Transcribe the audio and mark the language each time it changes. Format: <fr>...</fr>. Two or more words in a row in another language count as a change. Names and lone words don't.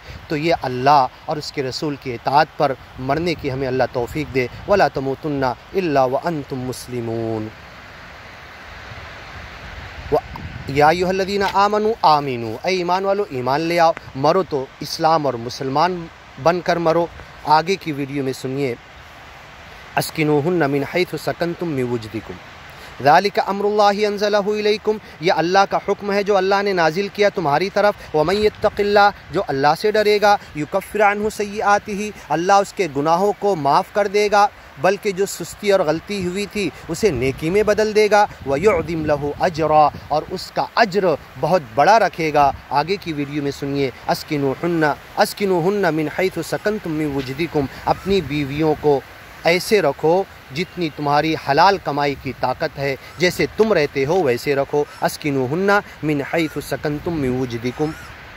<ur>تو یہ اللہ اور اس کے رسول کی اطاعت پر مرنے کی ہمیں اللہ توفیق دے۔</ur> <ar>ولا تموتن الا وانتم مسلمون۔ یا ایھا الذین آمنوا آمنو،</ar> <ur>اے ایمان والو ایمان لے آؤ، مرو تو اسلام اور مسلمان بن کر مرو۔ آگے کی ویڈیو میں سنیے،</ur> <ar>اسکنوہن من حیث سکنتم من وجدکم ذالک امر اللہ انزلہ الیکم،</ar> <ur>یہ اللہ کا حکم ہے جو اللہ نے نازل کیا تمہاری طرف۔</ur> <ar>ومن یتق اللہ،</ar> <ur>جو اللہ سے ڈرے گا،</ur> <ar>یکفر عنہ سیئاتہ،</ar> <ur>اللہ اس کے گناہوں کو معاف کر دے گا، بلکہ جو سستی اور غلطی ہوئی تھی اسے نیکی میں بدل دے گا،</ur> <ar>وَيُعْظِمْ لَهُ أَجْرًا،</ar> <ur>اور اس کا اجر بہت بڑا رکھے گا۔ آگے کی ویڈیو میں سنیے،</ur> <ar>اسکنوہن من حیث سکنتم من وجدکم،</ar> <ur>اپنی بیویوں کو ایسے رکھو جتنی تمہاری حلال کمائی کی طاقت ہے، جیسے تم رہتے ہو ویسے رکھو۔</ur> <ar>اسکنوہن من حیث سکنتم من وجدکم۔</ar>